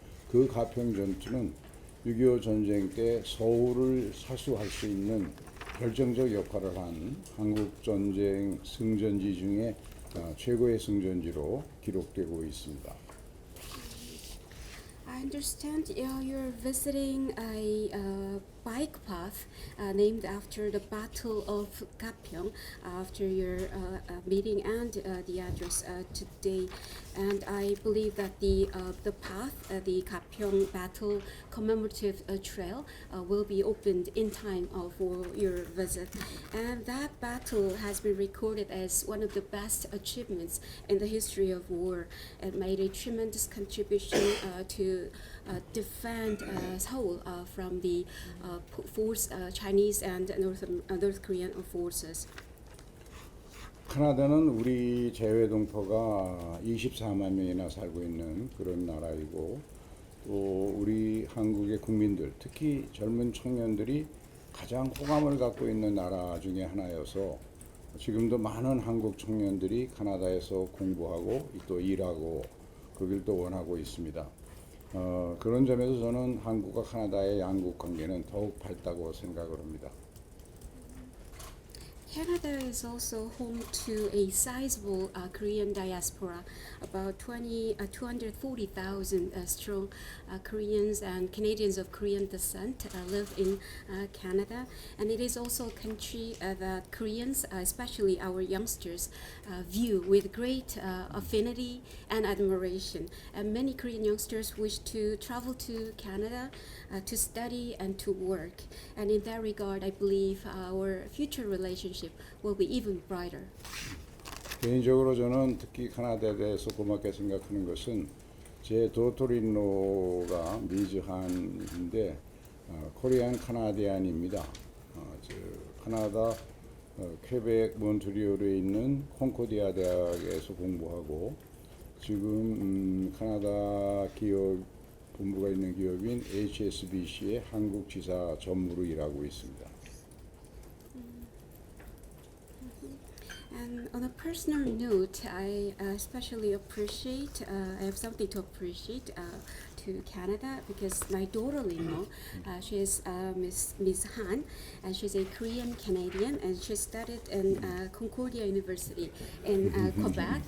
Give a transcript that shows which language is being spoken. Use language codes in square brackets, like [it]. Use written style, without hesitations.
[ko] 그 가평 전투는 6.25 전쟁 때 서울을 사수할 수 있는 결정적 역할을 한 한국 전쟁 승전지 중에 최고의 승전지로 기록되고 있습니다. [en] I understand you're visiting a bike path named after the Battle of Gapyeong after your meeting and the address today, and I believe that the path, the Gapyeong Battle commemorative trail, will be opened in time for your visit, and that battle has been recorded as one of the best achievements in the history of war. It made a tremendous contribution to defend Seoul from the Chinese and North Korean forces. [ko] 캐나다는 우리 재외동포가 24만 명이나 살고 있는 그런 나라이고, 또 우리 한국의 국민들, 특히 젊은 청년들이 가장 호감을 갖고 있는 나라 중에 하나여서 지금도 많은 한국 청년들이 캐나다에서 공부하고 또 일하고 그걸 또 원하고 있습니다. 그런 점에서 저는 한국과 캐나다의 양국 관계는 더욱 밝다고 생각을 합니다. [en] Canada is also home to a sizable Korean diaspora. About 240,000 strong Koreans and Canadians of Korean descent live in Canada. And it is also a country that Koreans, especially our youngsters, view with great affinity and admiration. And many Korean youngsters wish to travel to Canada to study and to work. And in that regard, I believe our future relationship will be even brighter. [ko] 개인적으로 저는 특히 캐나다에 대해서 고맙게 생각하는 것은 제 도토리노가 미즈한인데 코리안 카나디안입니다. 캐나다 퀘벡 몬트리올에 있는 콘코디아 대학에서 공부하고 지금 캐나다 기업 본부가 있는 기업인 HSBC의 한국 지사 전무로 일하고 있습니다. [en] And on a personal note, I especially appreciate, I have something to appreciate to Canada because my daughter-in-law, she is Miss Han, and she's a Korean Canadian, and she studied in Concordia University in Quebec.